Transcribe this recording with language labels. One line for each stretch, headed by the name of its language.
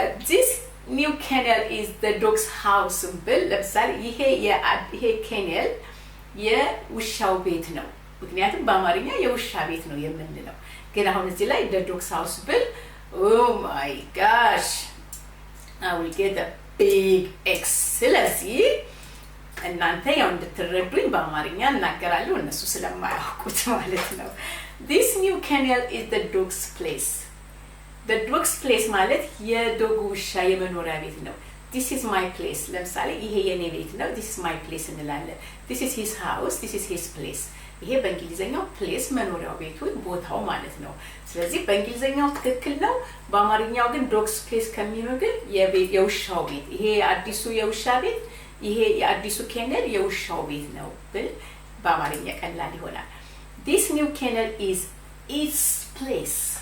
English: this new kennel is the dog's house
Amharic: ብል ለምሳሌ ይሄ
English: kennel
Amharic: የውሻው ቤት ነው። ምክንያቱም በአማርኛ የውሻ ቤት ነው የምንለው። ግን አሁን እዚህ ላይ
English: the dog's house ብል oh my gosh I will get a big X.
Amharic: ስለዚህ እናንተ ያው እንድትረዱኝ በአማርኛ እናገራለሁ እነሱ ስለማያውቁት ማለት ነው።
English: This new kennel is the dog's place. The dog's place
Amharic: ማለት የዶግ ውሻ የመኖሪያ ቤት ነው።
English: This is my place.
Amharic: ለምሳሌ ይሄ የኔ ቤት ነው።
English: This is my place
Amharic: እንላለን።
English: This is his house. This is his place.
Amharic: ይሄ በእንግሊዘኛው ፕሌስ መኖሪያው ቤቱ ቦታው ማለት ነው። ስለዚህ በእንግሊዘኛው ትክክል ነው። በአማርኛው ግን ዶግስ ፕሌስ ከሚለው ግን የውሻው ቤት ይሄ አዲሱ የውሻ ቤት ይሄ የአዲሱ ኬነል የውሻው ቤት ነው ብል በአማርኛ ቀላል ይሆናል።
English: This new kennel is its place.